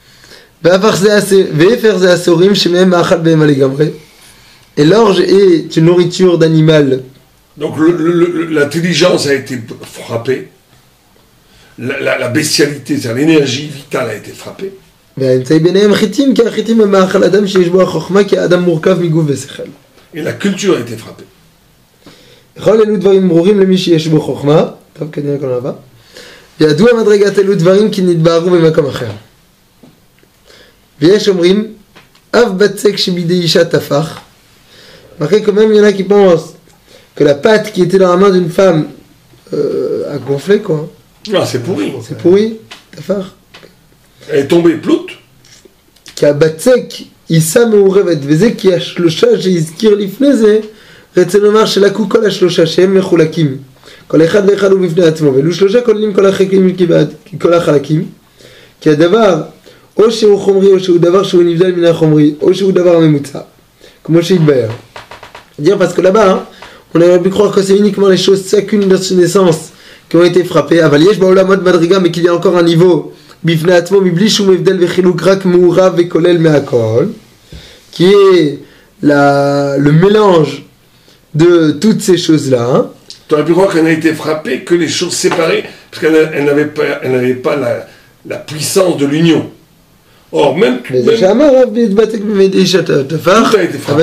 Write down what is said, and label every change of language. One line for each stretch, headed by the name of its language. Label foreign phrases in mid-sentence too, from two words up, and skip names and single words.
French: Et l'orge est une nourriture d'animal. Donc l'intelligence a été frappée, la bestialité, c'est-à-dire l'énergie vitale a été frappée. Et la culture a été frappée.
Hebrew: וידוע מדרגת אלו דברים כי נתבהרו במקום אחר. ויש אומרים, אף בצק שבידי אישה תפח.
French: Après, quand même, il y en a qui pensent que la pâte qui était dans la main d'une femme a gonflé, quoi. Ah, c'est pourri. C'est pourri, tafar. Elle est tombée ploute.
Hebrew: כי הבצק יישא מעורבת, וזה כי השלושה שהזכיר לפני זה, רצה לומר שלקו כל השלושה שהם מחולקים. כל אחד ואחד הוא בפני עצמו, ואלו שלושה כוללים כל החלקים. כי הדבר, או שהוא חומרי, או שהוא דבר שהוא נבדל מן החומרי, או שהוא דבר הממוצע.
French: Comme שהתבהר. Dire parce que là-bas, on aurait pu croire que c'est uniquement les choses chacune de son essence qui ont été frappées.
Hebrew: אבל יש בעולם עוד מדרגה,
French: mais qu'il y a encore un niveau
Hebrew: בפני עצמו, מבלי שום הבדל וחילוק, רק מעורב וכולל מהכל,
French: qui est le mélange de toutes ces choses-là. Tu aurais pu croire qu'elle n'a été frappée que les choses séparées, parce qu'elle n'avait pas la puissance de l'union. Or, même tout a été frappé.